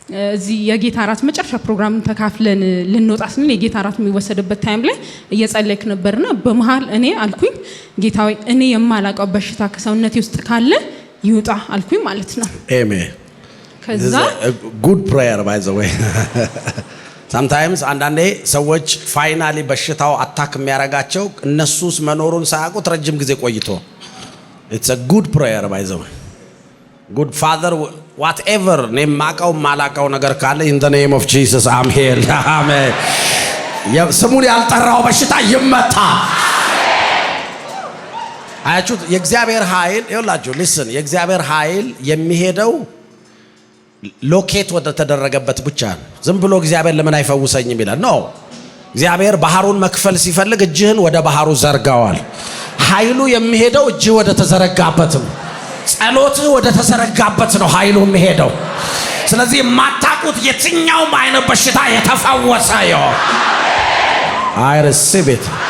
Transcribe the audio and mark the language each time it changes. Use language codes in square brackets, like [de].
[am] እዚህ የጌታ እራት መጨረሻ ፕሮግራም ተካፍለን ልንወጣ ስንል የጌታ እራት የሚወሰድበት ታይም ላይ እየጸለይክ ነበርና በመሃል እኔ አልኩኝ ጌታ ሆይ እኔ የማላቀው በሽታ ከሰውነቴ ውስጥ ካለ ይውጣ አልኩኝ ማለት ነው። አሜን። ከዛ ጉድ ፕሬየር ባይ ዘ ዌይ sometimes አንዳንዴ ሰዎች ፋይናሊ በሽታው አታክ የሚያረጋቸው እነሱስ መኖሩን ሳያውቁት ረጅም ጊዜ ቆይቶ [en] it's a good prayer by the way. Good Father, whatever name [am] ማቀው ማላቀው ነገር ካለ [en] in the name of Jesus I'm healed. [am] አሜን። ስሙን ያልጠራው በሽታ ይመታ። አያችሁት? የእግዚአብሔር ኃይል ይኸውላችሁ listen የእግዚአብሔር ኃይል የሚሄደው ሎኬት ወደ ተደረገበት ብቻ ነው። ዝም ብሎ እግዚአብሔር ለምን አይፈውሰኝም ይላል። ኖ እግዚአብሔር ባህሩን መክፈል ሲፈልግ እጅህን ወደ ባህሩ ዘርጋዋል። ኃይሉ የሚሄደው እጅህ ወደ ተዘረጋበት ነው። ጸሎትህ ወደ ተዘረጋበት ነው ኃይሉ የሚሄደው። ስለዚህ የማታውቁት የትኛውም አይነት በሽታ የተፈወሰ ይሁን። [en] I receive it.